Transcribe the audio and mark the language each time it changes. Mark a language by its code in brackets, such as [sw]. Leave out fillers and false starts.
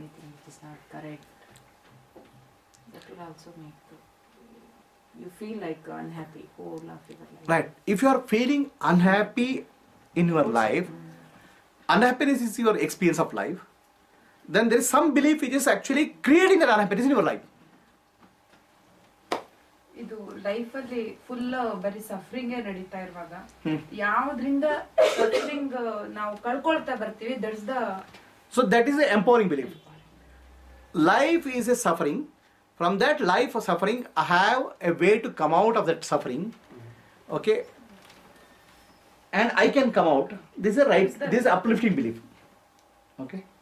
[en] anything which is not correct, that will also make you feel like unhappy whole of your life. Right. If you are feeling unhappy in your life, unhappiness is your experience of life, then there is some belief which is actually creating that unhappiness in your life. [kn] ಇದು ಲೈಫಲ್ಲಿ full ಬರೀ ಸಫರಿಂಗೇ ನಡೀತಾ ಇರುವಾಗ ಯಾವ್ದ್ರಿಂದ suffering ನಾವು ಕಳ್ಕೊಳ್ತಾ ಬರ್ತೀವಿ [en] That's the So that is the empowering belief. Life is a suffering. From that life of suffering, I have a way to come out of that suffering. Okay. And I can come out. This is a right. This is uplifting belief. Okay.